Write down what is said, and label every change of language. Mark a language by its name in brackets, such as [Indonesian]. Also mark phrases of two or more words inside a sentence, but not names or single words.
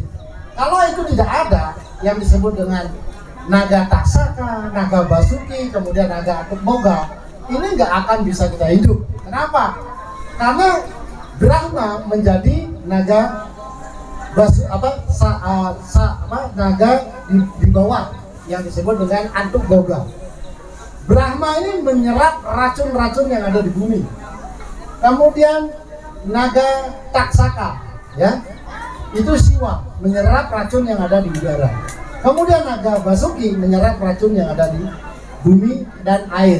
[Indonesian] Kalau itu tidak ada, yang disebut dengan naga taksaka, naga basuki, kemudian naga atuk boga, ini nggak akan bisa kita hidup. Kenapa? Karena Brahma menjadi naga naga di bawah yang disebut dengan antuk boga. Brahma ini menyerap racun-racun yang ada di bumi. Kemudian naga taksaka, ya, itu Siwa, menyerap racun yang ada di udara. Kemudian naga basuki menyerap racun yang ada di bumi dan air.